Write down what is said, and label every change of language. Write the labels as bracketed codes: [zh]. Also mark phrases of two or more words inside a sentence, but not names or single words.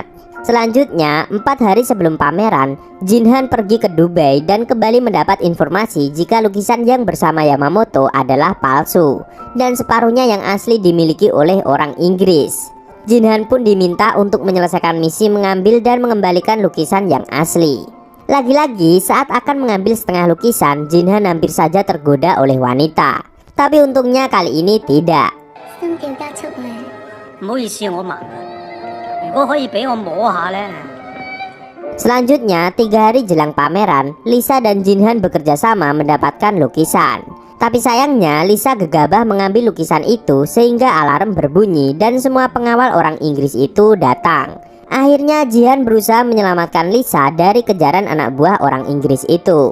[id] Selanjutnya, 4 hari sebelum pameran, Jinhan pergi ke Dubai dan kembali mendapat informasi jika lukisan yang bersama Yamamoto adalah palsu dan separuhnya yang asli dimiliki oleh orang Inggris. Jinhan pun diminta untuk menyelesaikan misi mengambil dan mengembalikan lukisan yang asli. Lagi-lagi saat akan mengambil setengah lukisan, Jinhan hampir saja tergoda oleh wanita. Tapi untungnya kali ini tidak. [yue] 心跳加速啊！唔好意思，我盲啊。如果可以俾我摸下呢？ [id] Selanjutnya, 3 hari jelang pameran, Lisa dan Jinhan bekerja sama mendapatkan lukisan. Tapi sayangnya Lisa gegabah mengambil lukisan itu sehingga alarm berbunyi dan semua pengawal orang Inggris itu datang. Akhirnya Jihan berusaha menyelamatkan Lisa dari kejaran anak buah orang Inggris itu.